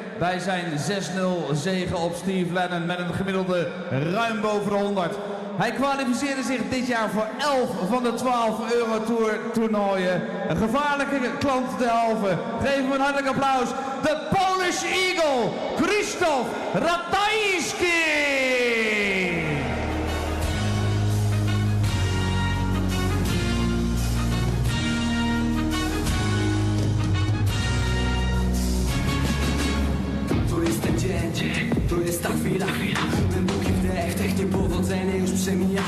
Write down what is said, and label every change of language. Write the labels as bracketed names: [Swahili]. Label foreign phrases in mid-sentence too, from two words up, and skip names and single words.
[Dutch] bij zijn 6-0 zege op Steve Lennon met een gemiddelde ruim boven de 100. Hij kwalificeerde zich dit jaar voor 11 van de 12 Eurotour toernooien. Een gevaarlijke klant derhalve. Geef hem een hartelijk applaus. De [English] Polish Eagle, [Dutch] Krzysztof Ratajski! [Polish] To jest ta chwila, głęboki wdech, niepowodzenie już przemija.